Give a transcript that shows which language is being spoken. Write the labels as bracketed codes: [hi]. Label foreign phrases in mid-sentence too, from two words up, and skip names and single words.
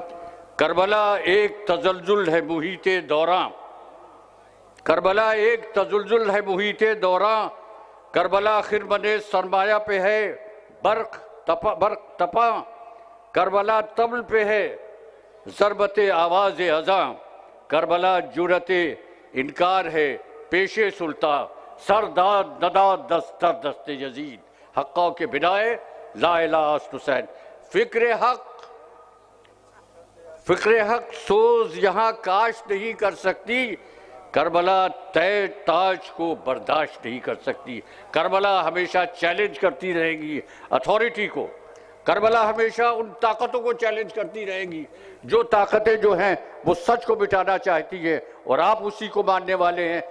[ur] کربلا ایک تزلزل ہے محیط دوراں، کربلا ایک تزلزل ہے محیط دوراں، کربلا خرمن سرمایہ پہ ہے برق تپاں، کربلا طبل پہ ہے ضربت آواز اذاں، کربلا جرت انکار ہے پیش سلطان، [fa] سرداد نداد دستر دست یزید، حقا کے بنائے لا الہ است حسین۔ [ur] فکر حق سوز یہاں کاشت نہیں کر سکتی، کربلا تے تاج کو برداشت نہیں کر سکتی۔ کربلا ہمیشہ چیلنج کرتی رہے گی اتھارٹی کو، کربلا ہمیشہ ان طاقتوں کو چیلنج کرتی رہے گی جو طاقتیں جو ہیں وہ سچ کو مٹانا چاہتی ہیں، اور آپ اسی کو ماننے والے ہیں۔